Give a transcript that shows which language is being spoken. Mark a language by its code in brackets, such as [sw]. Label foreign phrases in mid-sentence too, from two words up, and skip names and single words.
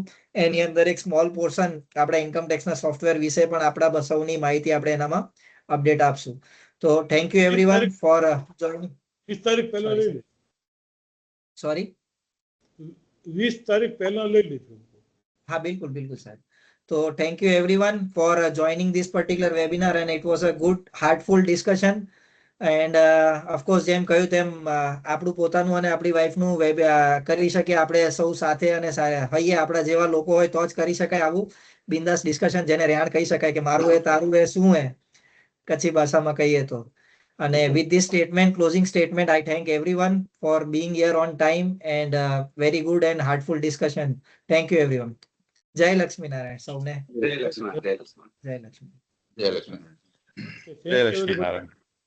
[gu] એની અંદર એક [en] small portion [gu] આપણે [en] income tax software [gu] વિશે પણ આપણા સૌની માહિતી આપણે એનામાં અપડેટ આપશું. [en] તો thank you everyone for joining. [gu] 20 તારીખ પહેલા લઈ લે. સોરી, 20 તારીખ પહેલા લઈ લીધું. હા, બિલકુલ બિલકુલ સાહેબ. [en] So thank you everyone for joining this particular webinar, and it was a good heartful discussion. And of course [gu] જેમ કહ્યું તેમ આપણું પોતાનું અને આપણી વાઈફનું કરી શકીએ આપણે સૌ સાથે અને હૈયે આપણા જેવા લોકો હોય તો જ કરી શકાય આવું બિંદાસ ડિસ્કશન, જેને રેણ કહી શકાય કે મારું એ તારું એ શું હે કચ્છી ભાષામાં કહીએ તો. અને [en] with this statement, closing statement, I thank everyone for being here on time and very good and heartful discussion. Thank you everyone. [gu] જય લક્ષ્મીનારાયણ સૌને. જય લક્ષ્મી. જય લક્ષ્મી. જય લક્ષ્મી. [en] Thank you very much.